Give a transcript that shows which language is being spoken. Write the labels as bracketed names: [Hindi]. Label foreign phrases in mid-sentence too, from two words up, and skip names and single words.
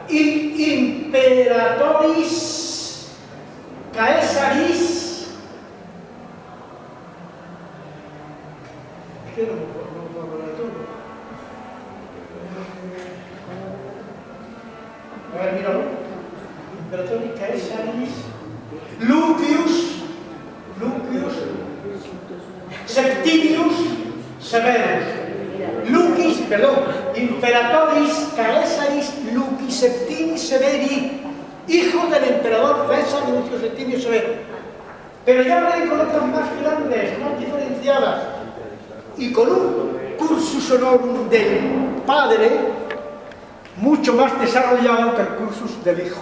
[Latin] Imperatoris Caesaris, [Spanish] es que no me acuerdo de todo. A ver, míralo. [Latin] Imperatoris Caesaris, Lucius, Septimius Severus, Imperatoris Caesaris Lucis Septimi Severi, [Spanish] hijo del emperador César Lucio Septimio Severo. Pero ya hablé con otras más grandes, más diferenciadas, y con un [Latin] cursus honorum [Spanish] del padre mucho más desarrollado que el cursus del hijo.